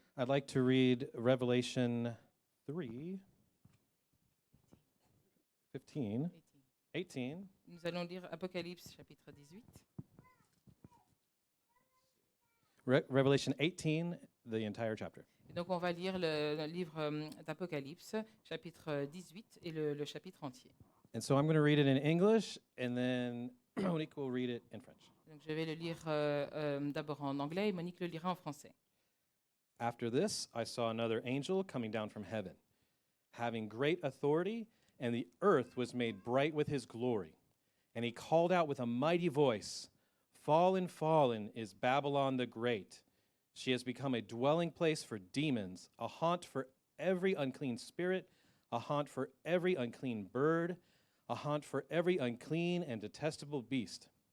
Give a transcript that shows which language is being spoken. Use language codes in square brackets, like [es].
[en] I'd like to read Revelation 3, 15, 18, [fr] nous allons lire Apocalypse chapitre 18, [en] Revelation 18, the entire chapter. [fr] et donc on va lire le livre d'Apocalypse, chapitre 18 et le chapitre entier. [en] And so I'm going to read it in English, and then Monique will read it in French. [fr] Donc je vais le lire d'abord en anglais et Monique le lira en français. [en] After this, I saw another angel coming down from heaven, having great authority, and the earth was made bright with his glory. And he called out with a mighty voice, "Fallen, fallen is Babylon the Great. She has become a dwelling place for demons, a haunt for every unclean spirit, a haunt for every unclean bird, a haunt for every unclean and detestable beast.